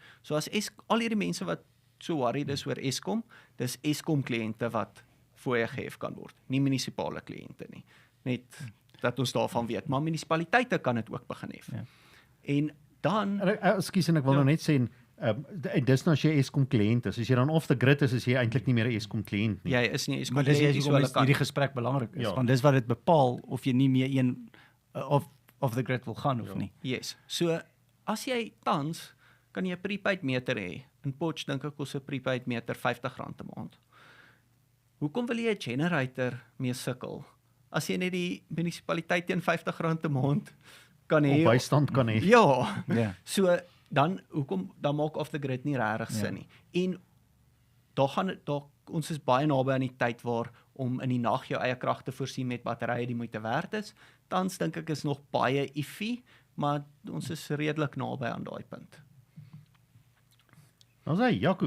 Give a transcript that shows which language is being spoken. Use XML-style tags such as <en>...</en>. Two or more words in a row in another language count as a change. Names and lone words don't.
<af>So as al hierdie mense wat so worried is oor Eskom, dis Eskom kliënte wat fooie gehef kan word, nie munisipale kliënte nie. Net dat ons daarvan weet, maar munisipaliteite kan dit ook begin hef. Ja. En dan Ekskuus, en ek wil nou net sê dis nou as jy Eskom kliënt is. As jy dan</af> <en>off the grid</en> <af>is jy eintlik nie meer 'n Eskom kliënt nie. Jy is nie Eskom kliënt nie. Maar dis hierdie gesprek belangrik is, want dis wat dit bepaal of jy nie meer een</af> <en>off the grid</en> <af>wil gaan of nie. Yes. So as jy tans kan jy 'n</af> <en>prepaid meter</en> <af>hê. In Potch dink ek kos 'n</af> <en>prepaid meter</en> <af>R50 'n maand. Hoekom wil jy 'n generator mee sukkel? As jy net die munisipaliteit teen R50 'n maand kan hê. Op bystand kan hê. Ja. So dan maak</af> <en>off the grid</en> <af>nie regtig sin nie. En ons is baie naby aan die tyd waar om in die nag jou eie krag te voorsien met batterye die moeite werd is. Tans dink ek is nog baie iffy, maar ons is redelik naby aan daai punt. Ons sê Jaco,</af>